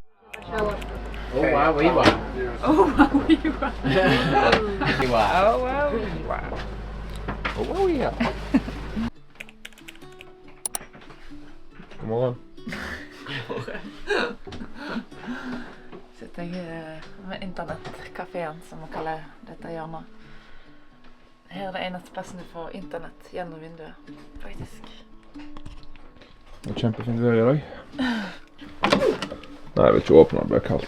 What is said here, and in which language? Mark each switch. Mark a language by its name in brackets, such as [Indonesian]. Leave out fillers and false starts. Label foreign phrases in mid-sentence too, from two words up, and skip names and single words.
[English] Oh wow, we won. Oh, wow, you were. We won. Oh, wow, wow. Oh wow, we are. [Norwegian] God morgen. Sitter jeg med internettkaféen, som man kaller dette hjørnet. Her er det eneste plassen du får internett gjennom vinduet, faktisk. Det er kjempefint vær i dag. Nei, jeg vil ikke åpne, det blir kaldt.